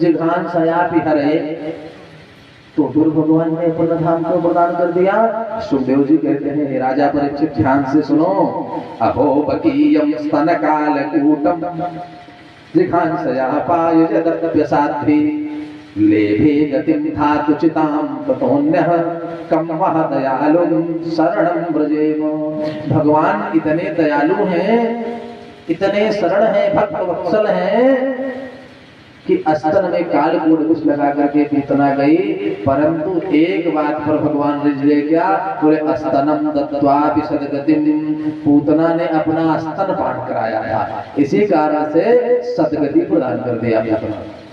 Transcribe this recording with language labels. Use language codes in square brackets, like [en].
[sa] जिघांसयापि हरये, [hi] तो फिर भगवान ने अपना धाम को प्रदान कर दिया। सुखदेव जी कहते हैं, हे राजा परीक्षित ध्यान से सुनो, [sa] अहो बकीयम स्तन काल कूटम जिघांसया पायुजदप्यसाध्वी लेभे गतिं धातुचितां ततोऽन्यः कं वः दयालुं शरणं व्रजेम। [hi] भगवान इतने दयालु हैं, इतने सरल हैं, भक्त वत्सल हैं कि अस्तन में कालकूट कुछ लगा करके पूतना गई, परंतु एक बात पर भगवान रिझे क्या, बोले [sa] अस्तनम दत्त्वा सदगतिम, [hi] पूतना ने अपना अस्तन पान कराया था, इसी कारण से सदगति प्रदान कर दिया पूतना।